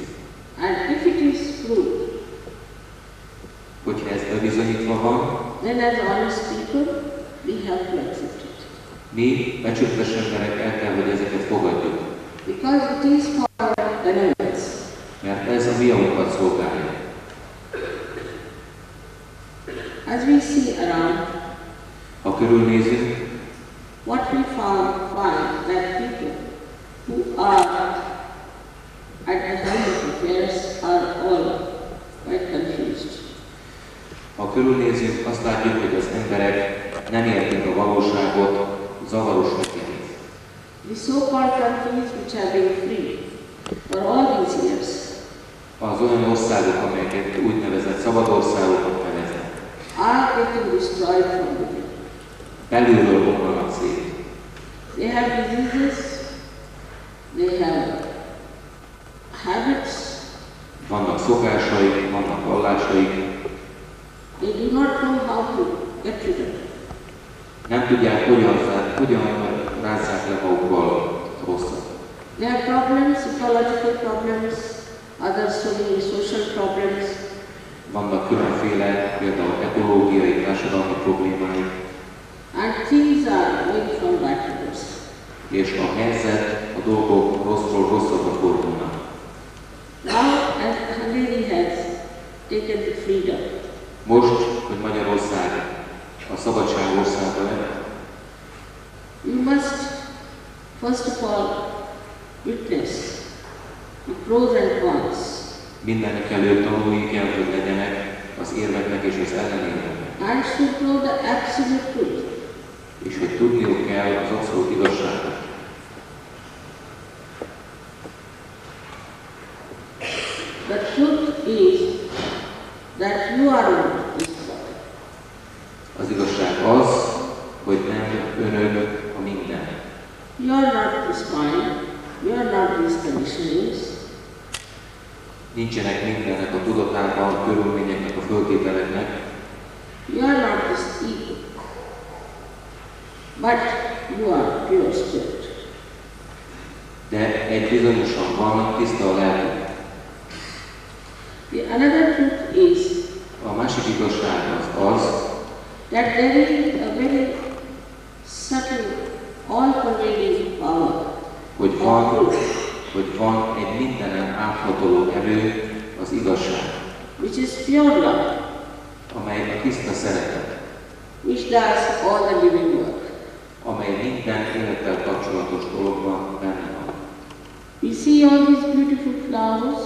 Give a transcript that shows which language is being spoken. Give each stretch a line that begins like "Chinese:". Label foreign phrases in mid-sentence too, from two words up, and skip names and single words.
English: And if it is proved,
Hungarian: Hogyha ez bebizonyítva van,
English: then as honest people, we have to accept it.
Hungarian: mi, becsületes emberek el kell, hogy ezeket fogadjuk.
English: Because it is for our benevolence.
Hungarian: Mert ez a mi javunkat szolgálja.
English: As we see around,
Hungarian: Ha körülnézünk,
English: what we find that people who are at the helm of affairs are all quite confused.
Hungarian: ha körülnézünk, azt látjuk, hogy az emberek nem értik a valóságot, zavarosnak érzik.
English: The so-called countries which have been free for all these years
Hungarian: Az olyan országok, amelyeket úgynevezett szabad országoknak neveznek,
English: are getting destroyed from within.
Hungarian: belülről bomlanak szét.
English: They have diseases, they have habits,
Hungarian: Vannak szokásaik, vannak vallásaik,
English: they do not know how to get rid of it.
Hungarian: nem tudják, hogyan rázzák le magukkal rosszat.
English: They have problems, ecological problems, other so many social problems,
Hungarian: Vannak különféle, például ekológiai, társadalmi problémáik,
English: and things are going from bad
Hungarian: és a helyzet, a dolgok rosszról rosszabbra fordulnak.
English: Now, as Hungary has taken the freedom,
Hungarian: Most, hogy Magyarország a szabadság országa lett,
English: you must first of all witness the pros and cons,
Hungarian: mindenek előtt tanulni kell, hogy legyenek az érveknek és az ellenérveknek.
English: and should know the absolute truth.
Hungarian: És hogy tudniuk kell az abszolút igazságot.
English: The truth is that you are not this world.
Hungarian: Az igazság az, hogy nem önök a minden.
English: You are not this mind, you are not these conditionings,
Hungarian: Nincsenek mindennek a tudatában, a körülményeknek, a föltételeknek,
English: you are not this ego, but you are pure spirit.
Hungarian: de egy bizonyosan van, tiszta a lelkük.
English: The another truth is
Hungarian: A másik igazság az,
English: that there is a very subtle, all-pervading power
Hungarian: hogy
English: of
Hungarian: van,
English: truth,
Hungarian: hogy van egy mindenen áthatoló erő, az igazság,
English: which is pure love,
Hungarian: amely a tiszta szeretet,
English: which does all the living work.
Hungarian: amely minden élettel kapcsolatos dologban benne van.
English: We see all these beautiful flowers